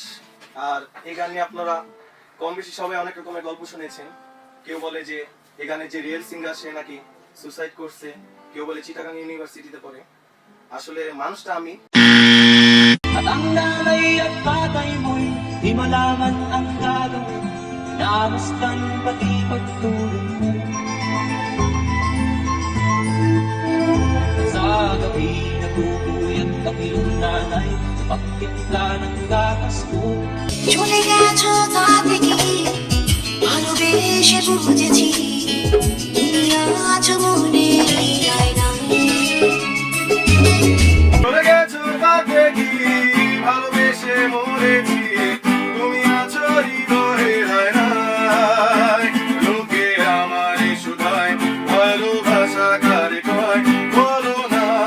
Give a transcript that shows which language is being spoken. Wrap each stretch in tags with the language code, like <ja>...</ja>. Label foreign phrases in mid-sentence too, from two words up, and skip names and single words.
<bn>আর এই গান নিয়ে আপনারা কম বেশি সবাই অনেক রকমের গল্প শুনেছেন। কেউ বলে যে এই গানের যে</bn> <en>real singer</en> <bn>সে নাকি সুসাইড করছে, কেউ বলে চিটাগাং ইউনিভার্সিটিতে পড়ে। আসলে মানুষটা আমি।</bn> <tl>Di malaman ang gagawin, namastan pati pagtulog mo. Sa gabi nagpupuyat ang iyong nanay, pagtitla ng gatas ko.</tl> <bn>চলে গেছো তা থেকে ভালোবেসে বুঝেছি তুমি আছো মনে আয়নায় চলে গেছো তাকে কি ভালোবেসে মরেছি তুমি আছো হৃদয়ের আয়নায় লোকে আমার শুধায় ভালোবাসা কারে কয় বলো না</bn>